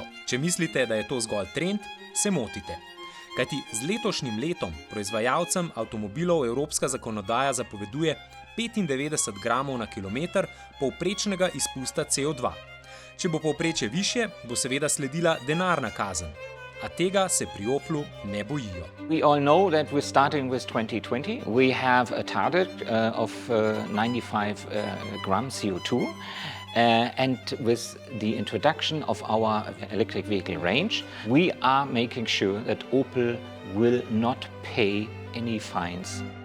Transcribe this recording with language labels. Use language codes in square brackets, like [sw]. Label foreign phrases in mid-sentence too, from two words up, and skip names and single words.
[sl] Če mislite, da je to zgolj trend, se motite. Kajti z letošnjim letom proizvajalcem avtomobilov evropska zakonodaja zapoveduje 95 gramov na kilometer povprečnega izpusta CO2. Če bo povprečje višje, bo seveda sledila denarna kazen. A tega se pri Oplu ne bojijo. [en] We all know that we're starting with 2020. We have a target of 95 gram CO2. And with the introduction of our electric vehicle range, we are making sure that Opel will not pay any fines.